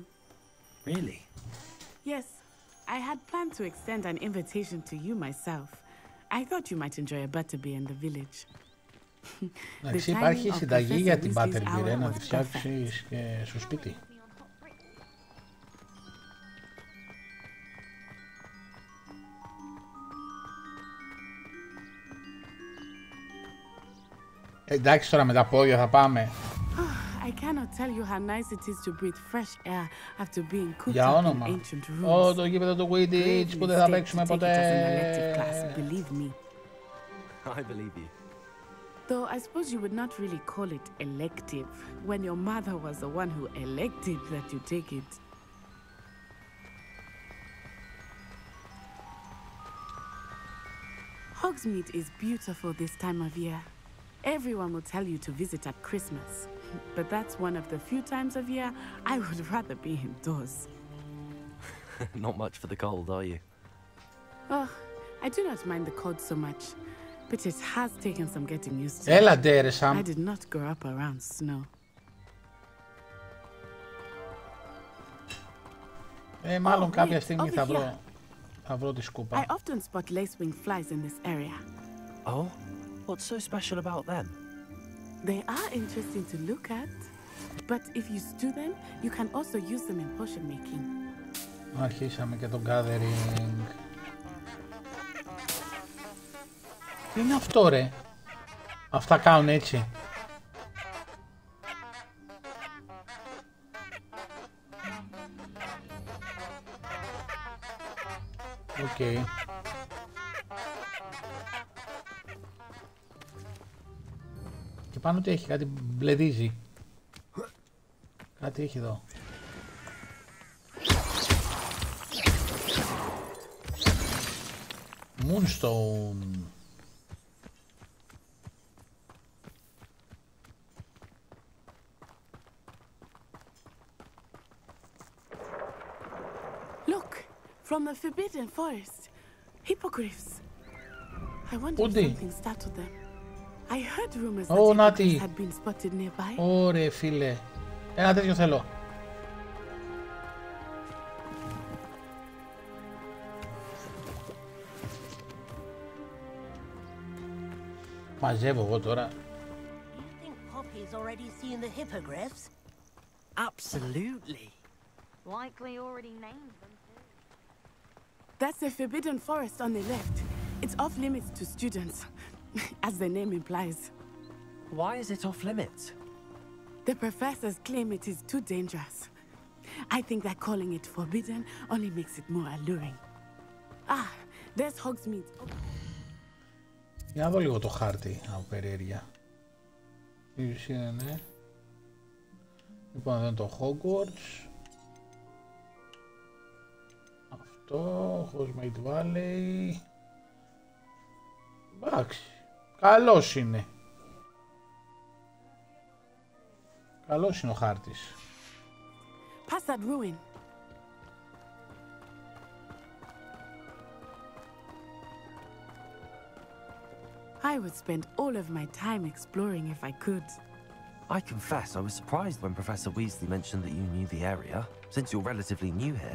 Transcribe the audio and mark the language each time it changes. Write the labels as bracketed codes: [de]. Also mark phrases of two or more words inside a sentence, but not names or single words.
[en] Really? Yes, I had planned to extend an invitation to you myself. I thought you might enjoy a butterbeer in the village. [el] Εντάξει, υπάρχει συνταγή για την butterbeer, να τη φτιάξεις και στο σπίτι. Εντάξει, τώρα με τα πόδια θα πάμε. [en] I cannot tell you how nice it is to breathe fresh air after being cooped [el] Για [en] up in [el] όνομα. [en] ancient rooms. [el] Το γήπεδο του Quidditch που δεν θα παίξουμε ποτέ. [en] Believe me. I believe you. Though I suppose you would not really call it elective when your mother was the one who elected that you take it. Hogsmeade is beautiful this time of year. Everyone will tell you to visit at Christmas, but that's one of the few times of year I would rather be indoors. Not much for the cold, are you? Oh, I do not mind the cold so much, but it has taken some getting used to. [el] Έλα ντε ρε Σαμ. [en] I did not grow up around snow. [el] Μάλλον κάποια στιγμή θα βρω τη σκούπα. [en] I often spot lacewing flies in this area. Oh, what's so special about them? They are interesting to look at, but if you stew them, you can also use them in potion making. [el] Αρχίσαμε και το gathering. Τι είναι αυτό ρε? Αυτά κάνουν έτσι. Οκ. Και πάνω τι έχει, κάτι μπλεδίζει. Κάτι έχει εδώ. [en] Moonstone. Look, from the Forbidden Forest. Hippogriffs. I wonder if something startled them. I heard rumors that hippogriffs had been spotted nearby. [el] Ωραία φίλε. Ένα τέτοιο θέλω. Μαζεύω εγώ τώρα. [en] You think Poppy's already seen the hippogriffs? Absolutely. Likely already named them too. That's the Forbidden Forest on the left. It's off limits to students, as the name implies. Why is it off limits? The professors claim it is too dangerous. I think that calling it forbidden only makes it more alluring. Ah, there's Hogsmeade. [el] Για να δω λίγο το χάρτη από περιέργεια. Η ουσία είναι... Λοιπόν, εδώ είναι το Hogwarts. Αυτό, Hogsmeade Valley. Εντάξει, καλός είναι. Καλός είναι ο χάρτης. [en] Past that ruin. I would spend all of my time exploring if I could. I confess I was surprised when Professor Weasley mentioned that you knew the area, since you're relatively new here.